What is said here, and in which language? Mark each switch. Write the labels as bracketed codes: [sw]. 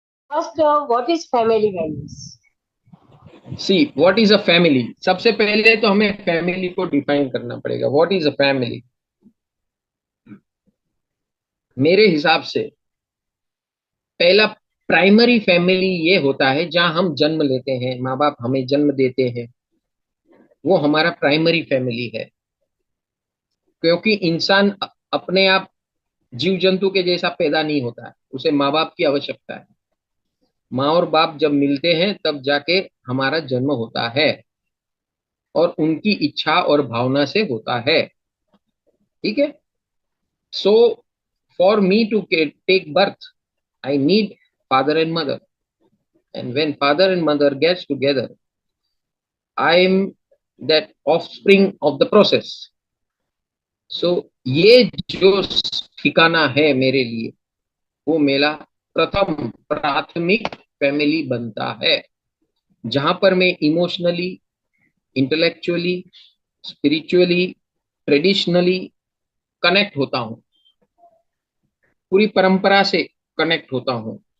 [en] First, what is family values? See what is a family. [hi] सबसे पहले तो हमें फैमिली को डिफाइन करना पड़ेगा। [en] What is a family? [hi] मेरे हिसाब से पहला प्राइमरी फैमिली ये होता है जहां हम जन्म लेते हैं, माँ बाप हमें जन्म देते हैं, वो हमारा प्राइमरी फैमिली है। क्योंकि इंसान अपने आप जीव जंतु के जैसा पैदा नहीं होता है, उसे माँ बाप की आवश्यकता है। माँ और बाप जब मिलते हैं तब जाके हमारा जन्म होता है, और उनकी इच्छा और भावना से होता है। ठीक है। [en] So for me to take birth, I need father and mother, and when father and mother gets together, I am that offspring of the process. [hi] सो ये जो ठिकाना है मेरे लिए, वो मेरा प्रथम प्राथमिक फैमिली बनता है, जहां पर मैं emotionally, intellectually, spiritually, traditionally connect होता हूँ, पूरी परंपरा से कनेक्ट होता हूँ।